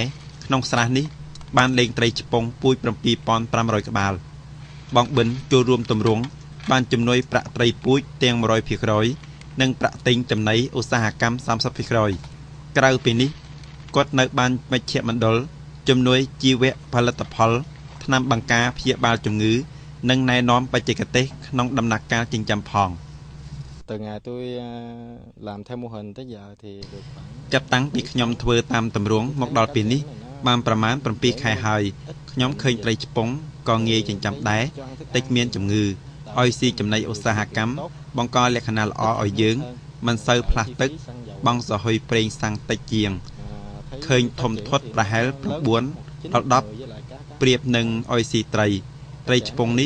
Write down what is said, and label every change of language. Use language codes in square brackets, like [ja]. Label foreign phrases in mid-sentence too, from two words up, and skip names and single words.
[km] ក្នុងស្រះនេះបានលេងត្រីឆ្ពង់ពូជ 7,500 ក្បាលបងបិនចូលរួមទម្រង់បានជំនួយប្រាក់ត្រីពូជទាំង 100% និងប្រាក់ទិញចំណីឧស្សាហកម្ម 30% ក្រៅពីនេះគាត់នៅបានមជ្ឈមណ្ឌលជំនួយជីវៈផលិតផលថ្នាំបង្ការព្យាបាលជំងឺនិងណែនាំបច្ចេកទេសក្នុងដំណាក់កាលចិញ្ចឹមផង [vi] từ ngày tôi làm theo mô hình tới giờ thì được [km] ចាប់តាំងពីខ្ញុំធ្វើតាមទម្រង់មកដល់ពេលនេះបានប្រមាណ 7 ខែហើយខ្ញុំឃើញត្រីឆ្ពង់ក៏ងាយចិញ្ចឹមដែរតិចមានជំងឺឲ្យស៊ីចំណីឧស្សាហកម្មបង្កលក្ខណៈល្អ ឲ្យយើងមិនសូវផ្លាស់ទឹកបង់សហុយប្រេងសាំងតិចជាងឃើញធំធាត់ប្រហែល 9 ដល់ 10 ប្រៀបនឹងឲ្យស៊ីត្រីឆ្ពង់នេះ